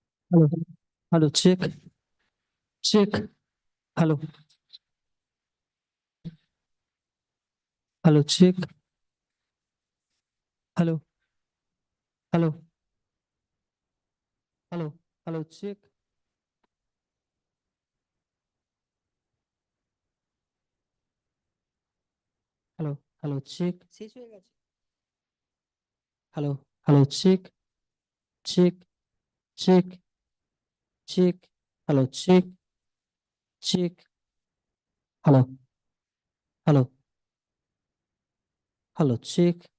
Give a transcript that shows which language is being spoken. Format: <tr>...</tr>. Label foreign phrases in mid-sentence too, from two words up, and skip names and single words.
<en>Hello, hello, check, check. Hello, hello, check. Hello, hello, hello, hello, check. Hello, hello, check.</en> <bn>শেষ হয়ে গেছে।</bn> <en>Hello, hello, check, check, check, check. Hello, check, check. Hello, hello, hello, check.</en>